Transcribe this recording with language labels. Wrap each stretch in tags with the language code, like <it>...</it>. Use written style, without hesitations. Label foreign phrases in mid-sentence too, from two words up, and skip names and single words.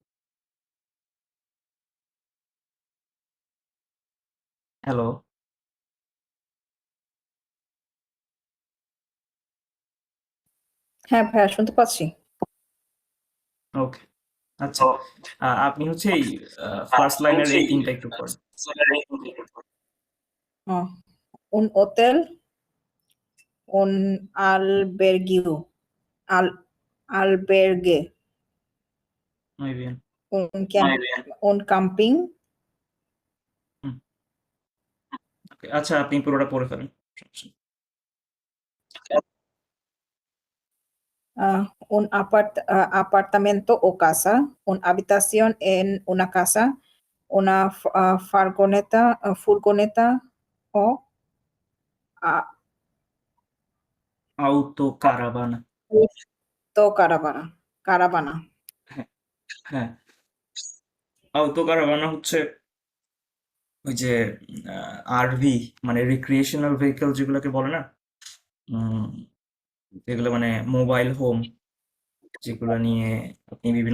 <bn>হ্যালো? হ্যাঁ ভাইয়া, শুনতে পাচ্ছি। ওকে, আচ্ছা। আপনি হচ্ছে এই ফার্স্ট লাইনের এই তিনটা একটু পড়েন।</bn> <es>Un hotel, un albergue, albergue, Muy bien. un camping,</es> <bn>হুম, ওকে, আচ্ছা আপনি পুরোটা পড়ে ফেলেন, সমস্যা নেই।</bn> <es>un apartamento o casa, una habitación en una casa, una furgoneta o uh, autocaravana। caravana, caravana.</es> <bn>হ্যাঁ হ্যাঁ, autocaravana হচ্ছে ওই যে আরভি, মানে রিক্রিয়েশনাল ভেহিকল যেগুলোকে বলে না, উম, যেগুলো মানে মোবাইল হোম, যেগুলো নিয়ে আপনি বিভিন্ন</bn>